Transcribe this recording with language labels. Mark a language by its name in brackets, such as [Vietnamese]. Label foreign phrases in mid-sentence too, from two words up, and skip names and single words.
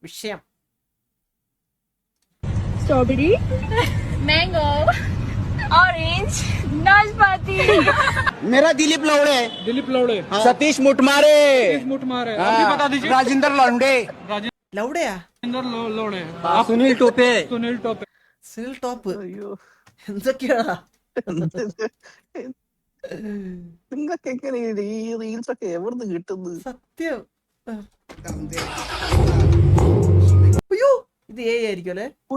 [English] strawberry, mango, orange, नाशपाती. [Hindi] मेरा दिलीप लौड़े सतीश मुटमारे राजेंद्र लौंडे [Malayalam] ലൗഡയാ? [Hindi] सुनील टोपे [Malayalam] സുനിൽ ടോപ്പ് എന്തൊക്കെയാടാ? നിങ്ങൾക്ക് എങ്ങനെ ഈ റീൽസ് ഒക്കെ എവിടുന്ന് കിട്ടുന്നത്? സത്യം. അയ്യോ, ഇത് AI ആയിരിക്കും അല്ലേ?